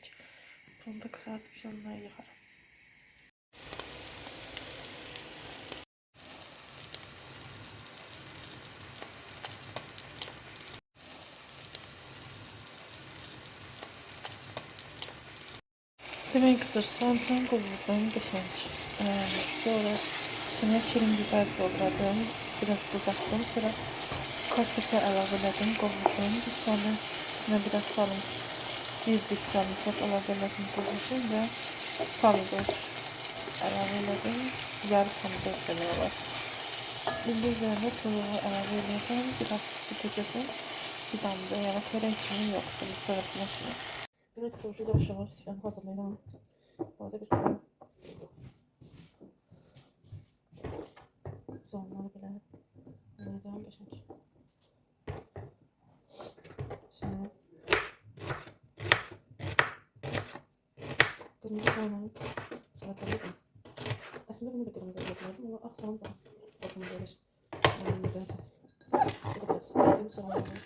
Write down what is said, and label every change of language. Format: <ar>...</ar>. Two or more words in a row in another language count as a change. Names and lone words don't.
<tr>Bunu da kızartıp yanına yıkarım. Demek kızar soğan kavurdum geçenk. Sonra içine şirin biber doldurdım. Biraz kızarttım.</tr> <az>Sonra kartofu əlavə elədim, qovurdum. Sonra</az> <tr>içine biraz sarımsak,</tr> <az>bir diş sarımsak əlavə elədim, qovurdum və pomidor əlavə elədim. Yarı pomidor demək olar. İndi</az> <tr>üzerine tavuğu</tr> <az>əlavə eləyəcəm, biraz su dökəcəm. Bir damla yəni xörək kimi yoxdur, sırıtma kimi. Demək ki, sonra yavaş-yavaş süfrəni hazırlayıram. Bazı bir qədər soğanları belə eləyəcəm qəşəng.</az> <tr>Şimdi kırmızı soğanı salataladım. Aslında bunu da kırmızı yapıyordum ama ak soğan da hoşuma gelir. Nedense. Bu da biraz ezim soğanı.</tr>